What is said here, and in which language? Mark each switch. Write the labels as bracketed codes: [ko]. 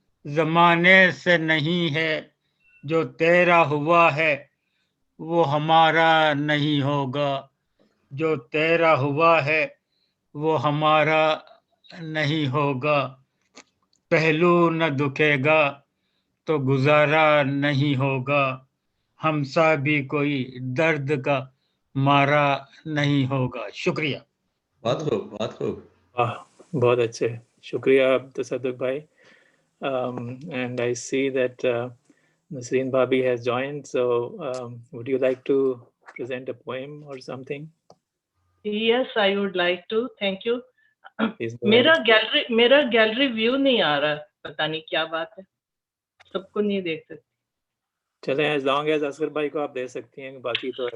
[hi] जमाने से नहीं है, जो तेरा हुआ है वो हमारा नहीं होगा, जो तेरा हुआ है वो हमारा नहीं होगा, पहलू न दुखेगा तो गुजारा नहीं होगा, हमसा भी कोई दर्द का मारा नहीं होगा। शुक्रिया। बहुत खूब, बहुत खूब। वाह, बहुत अच्छे, शुक्रिया तसद्दुक भाई. [en] And I see that Nasreen Bhabi has joined. So would you like to present a poem or something? Yes, I would like to. Thank you. Please go ahead. [hi] मेरा गैलरी व्यू नहीं आ रहा, पता नहीं क्या बात है, सबको नहीं देख सकती. चले, [en] as long as [hi] असगर भाई को आप दे सकती हैं, बाकी तो